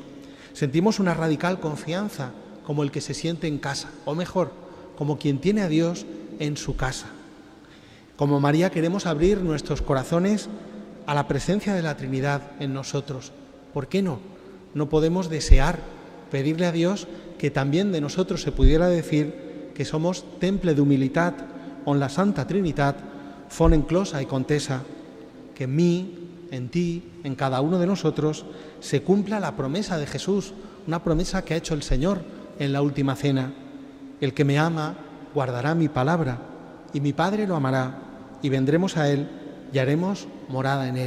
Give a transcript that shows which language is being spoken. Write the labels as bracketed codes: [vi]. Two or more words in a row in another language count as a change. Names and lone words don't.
[es] Sentimos una radical confianza, como el que se siente en casa, o mejor, como quien tiene a Dios en su casa. Como María queremos abrir nuestros corazones a la presencia de la Trinidad en nosotros. ¿Por qué no? No podemos desear, pedirle a Dios que también de nosotros se pudiera decir que somos [ca] temple de humilitat, on la Santa Trinitat fon enclosa y contesa, [es] que en mí, en ti, en cada uno de nosotros, se cumpla la promesa de Jesús, una promesa que ha hecho el Señor en la última cena. El que me ama guardará mi palabra, y mi Padre lo amará, y vendremos a Él y haremos morada en Él.